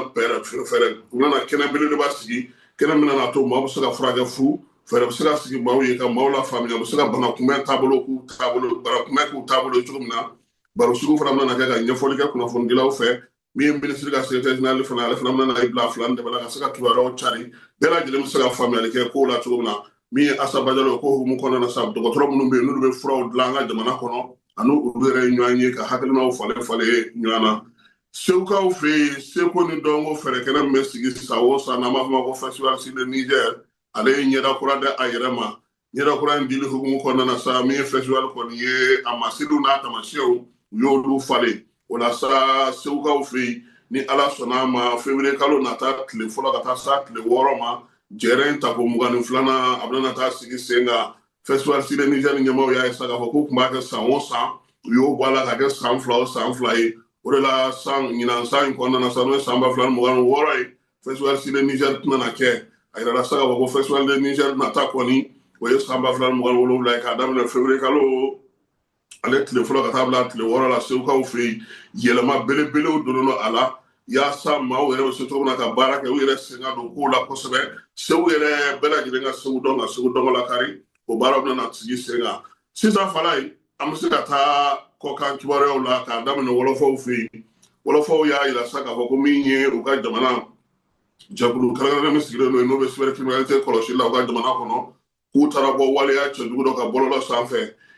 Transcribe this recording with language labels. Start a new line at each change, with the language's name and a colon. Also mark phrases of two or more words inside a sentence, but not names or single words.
Bambara: bɛna kɛnɛ belebeleba sigi kɛnɛ min na to maaw bɛ se ka furakɛ fu fɛɛrɛ bɛ se ka sigi maaw ye ka maaw la faamuya u bɛ se ka bana kunbɛn taabolo k'u taabolo ye cogo min na baro sugu fana bɛna kɛ ka ɲɛfɔli kɛ kunnafonidilaw fɛ min ye ministre ka
French: secrétaire général
Bambara: fana ale fana bɛna i bila fila ni dɛmɛ la ka se ka kibaruyaw cari bɛɛ lajɛlen bɛ se ka faamuyali kɛ kow la cogo min na min ye Assaba Jalo ko hukumu kɔnɔna na sa dɔgɔtɔrɔ minnu bɛ yen n'olu bɛ furaw dilan an ka jamana kɔnɔ ani olu yɛrɛ ye ɲɔgɔn ye ka hakilinaw falen ɲɔgɔn na Segukaw fɛ yen Seko ni Dɔnko fɛɛrɛ kɛnɛ min bɛ sigi san o san n'an b'a fɔ ma ko festival sur le Niger ale ye ɲɛda kura di a yɛrɛ ma ɲɛda kura in dili hukumu kɔnɔna na sa min ye festival kɔni ye a masiriw n'a tamasiyɛnw u y'olu falen o la sa Segukaw fɛ yen ni Ala sɔnna a ma février kalo nata tile fɔlɔ ka taa sa tile 6 ma jɛrɛ in ta ko 22 a bɛna taa sigi sen kan festival sur le Niger ɲɛmaaw y'a ye sa k'a fɔ k'u tun b'a kɛ san o san u y'o bɔ a la ka kɛ san 2 ye o de la ɲinan san in kɔnɔna na sa n'o ye san 2026 ye festival sur le Niger tɛna na kɛ a yirala sa k'a fɔ ko festival de Niger nata kɔni o ye san 2027 ye k'a daminɛ février kalo ale tile fɔlɔ ka taa bila tile 6 la Segukaw fɛ yen yɛlɛma belebelew donnen a la yaasa maaw yɛrɛ bɛ se cogo min na ka baara kɛ u yɛrɛ sen ka don kow la kosɛbɛ Segu yɛrɛ bɛɛ lajɛlen ka Segu dɔn ka Segu dɔn lakari o baaraw bɛna sigi sen kan sisan Falaye an bɛ se ka taa kɔkan kibaruyaw la k'a daminɛ wɔlɔfɔw fɛ yen wɔlɔfɔw y'a yira sa k'a fɔ ko min ye u ka jamana jɛkulu kɛrɛnkɛrɛnnen min sigilen don n'o bɛ cybercriminalité kɔlɔsili la u ka jamana kɔnɔ k'u taara bɔ waleya cɛjugu dɔ ka bɔlɔlɔ sanfɛ